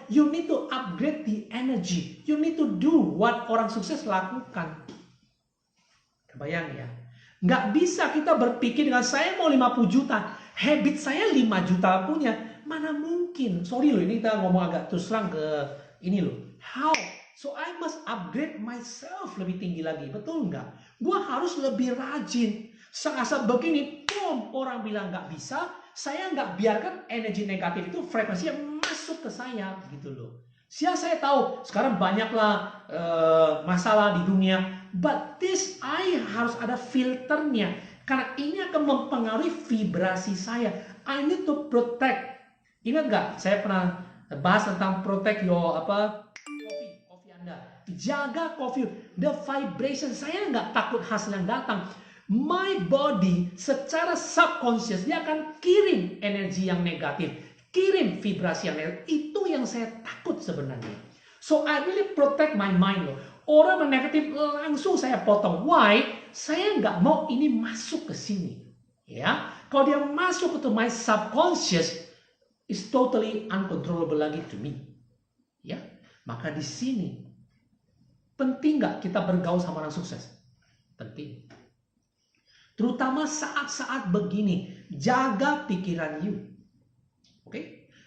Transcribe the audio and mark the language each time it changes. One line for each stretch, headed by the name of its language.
English: You need to upgrade the energy. You need to do what
Indonesian: orang sukses lakukan. Kebayang ya? Nggak bisa kita berpikir dengan saya mau 50 juta. Habit saya 5 juta punya. Mana mungkin? Sorry loh, ini kita ngomong agak terus terang ke ini loh.
English: How? So I must upgrade myself
Indonesian: lebih tinggi lagi. Betul nggak? Gua harus lebih rajin. Saat begini, boom, orang bilang nggak bisa. Saya nggak biarkan energi negatif itu frekuensinya masuk ke saya gitu loh. Saya tahu sekarang banyaklah masalah di dunia,
English: but this I
Indonesian: harus ada filternya karena ini akan mempengaruhi vibrasi saya.
English: I need to protect.
Indonesian: Ingat nggak? Saya pernah bahas tentang
English: protect your coffee
Indonesian: Jaga
English: coffee, the vibration.
Indonesian: Saya nggak takut hasil yang datang.
English: My body
Indonesian: secara subconscious dia akan kirim energi yang negatif, kirim vibrasi yang negatif. Itu yang saya takut sebenarnya.
English: So I really protect my mind
Indonesian: loh. Orang yang negatif langsung saya potong.
English: Why?
Indonesian: Saya nggak mau ini masuk ke sini. Ya, kalau dia masuk ke
English: my subconscious, is totally uncontrollable
Indonesian: lagi
English: to me.
Indonesian: Ya, maka di sini penting nggak kita bergaul sama orang sukses? Penting. Terutama saat-saat begini, jaga pikiran you. Oke?